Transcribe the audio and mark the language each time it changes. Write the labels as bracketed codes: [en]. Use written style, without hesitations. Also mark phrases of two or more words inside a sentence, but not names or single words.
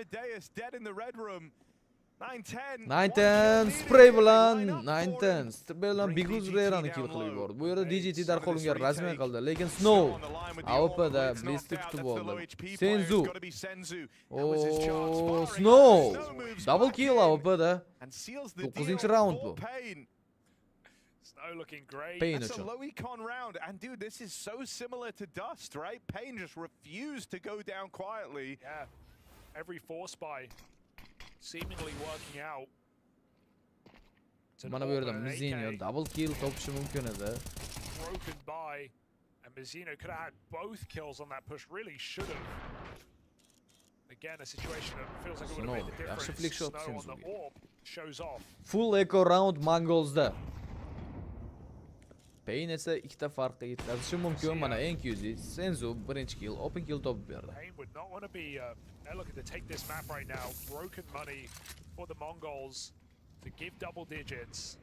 [uz] 9-10 spray bilan 9-10 spray bilan Bigus Rerani kill qilib yubordi. Bu yerda DGT darhol unga rasmiy qildi, lekin Snow AWP'da Blitzni kutib oldi. Senzu. Oh, Snow. [en] Double kill [uz] AWP'da. 9-raund bu. [en] Snow looking great. Pain That's a low econ round, and dude, this is so similar to Dust, right? Pain just refused to go down quietly. Yeah, every force spy seemingly working out. [uz] Mana bu yerda Mizinho [en] double kill [uz] topishi mumkin edi. [en] Broken by, and Mizinho could have had both kills on that push. Really should have. Again, a situation that feels like it would have made the difference. Flick shot Snow on the orb shows off. Full eco round Mongolsda. [uz] Pain esa ikkita farqqa yetkazishi mumkin. Mana NQZ Senzu birinchi kill, [en] open kill [uz] topib berdi. [en] Pain would not want to be they're looking to take this map right now. Broken money for the Mongols to give double digits.